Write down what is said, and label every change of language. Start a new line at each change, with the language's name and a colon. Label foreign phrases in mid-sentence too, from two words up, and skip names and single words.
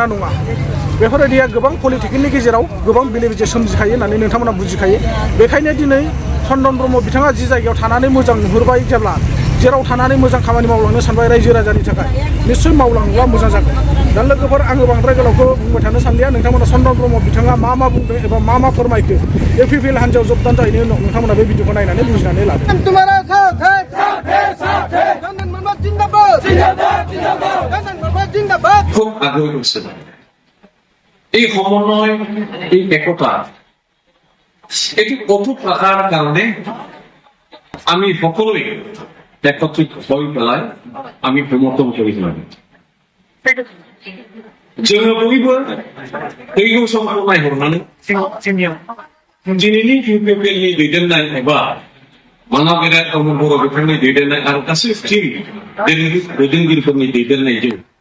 Bodo: नङा बेफोरबायदिया गोबां पलिटिकेलनि गेजेराव गोबां बेले बेजे सोमजिखायो होननानै नोंथांमोना बुजिखायो बेखायनो दिनै चन्दन ब्रह्म बिथाङा जि जायगायाव थानानै मोजां नुहुरबाय जेब्ला जेराव थानानै मोजां खामानि मावलांनो सानबाय रायजो राजानि थाखाय निस्सय मावलाङोब्ला मोजां जागोन दा लोगोफोर आङो बांद्राय गोलावखौ बुंबाय थानो सानलिया नोंथांमोना चन्दन ब्रह्म बिथाङा मा बुंदों एबा मा फोरमायखो इउपिपिएल हान्जायाव जबदान जाहैनायनि उनाव नोंथांमोना बे भिडिअखौ नायनानै बुजिनानै लादो
Bangla: খুব আগ্রহী করছে এই সমন্বয় এই একতা এটি অটুট রাখার কারণে আমি সকলেই একত্রিত হয়ে পেলায় আমি সমর্থন করেছিলাম
Bodo: जोङो बयबो फैगौ समखौ नायहरनानै दिनैनि इउपिपिएलनि दैदेननाय एबा मानागेरा बर' बिथांनि दैदेननाय आरो गासै टिम दैदेनगिरिफोरनि दैदेननायजों